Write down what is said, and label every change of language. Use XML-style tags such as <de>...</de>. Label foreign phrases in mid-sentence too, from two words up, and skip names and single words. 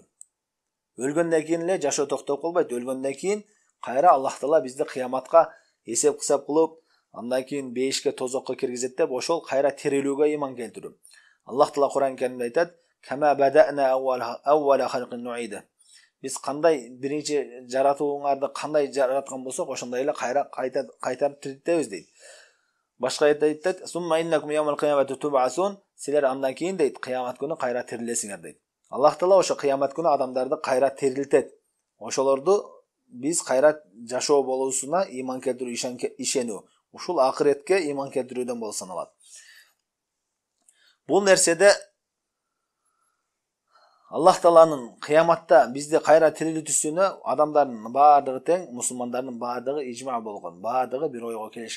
<ky>Өлгөндөн кийин эле жашоо токтоп калбайт. Өлгөндөн кийин кайра Аллах Таала бизди кыяматка эсеп кысап кылып, андан кийин бейишке тозокко киргизет деп, ошол кайра тирилүүгө ыйман келтирүү. Аллах Таала Кур'ан Каримде айтат:</ky> <ar>"كما بدأنا أول خلق نعيده".</ar> <ky>Биз кандай биринчи жаратууңарды кандай жараткан болсок, ошондой эле кайра кайтарып тирилтебиз дейт. Башка аятта айтат:</ky> <ar>"ثم إنكم يوم القيامة تبعثون".</ar> <ky>Силер андан кийин дейт, кыямат күнү кайра тирилесиңер дейт. Аллах Таала ошо кыямат күнү адамдарды кайра тирилтет. Ошолорду биз кайра жашоо болуусуна ыйман келтирүү, ишенүү. Ушул акыретке ыйман келтирүүдөн болуп саналат. Бул нерседе Аллах Тааланын кыяматта бизди кайра тирилтүүсүнө адамдардын баардыгы тең, мусулмандардын баардыгы ижма болгон, баардыгы бир ойго келишкен.</ky>